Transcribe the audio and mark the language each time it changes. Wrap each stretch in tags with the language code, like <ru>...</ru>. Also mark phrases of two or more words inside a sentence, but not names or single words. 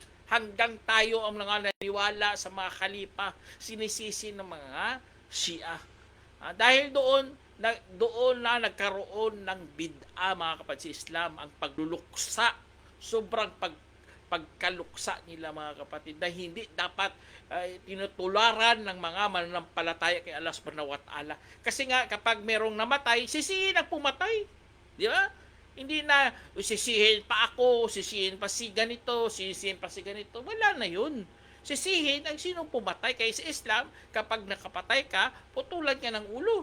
<tl>Hanggang tayo ang mga naniwala sa mga khalifa, sinisisi ng mga Shia. Dahil doon na nagkaroon ng bid'a, mga kapatid, sa Islam, ang pagluluksa. Sobrang pagkaluksa nila, mga kapatid, na hindi dapat tinutularan ng mga mananampalataya kay Allah</tl> <ar>سبحانه وتعالى.</ar> <tl>Kasi nga, kapag merong namatay, sisihin ang pumatay. Di ba? Hindi na sisihin pa ako, sisihin pa si ganito, sisihin pa si ganito. Wala na yun. Sisihin ang sinong pumatay. Kaya sa Islam, kapag nakapatay ka, putulan ka ng ulo.</tl>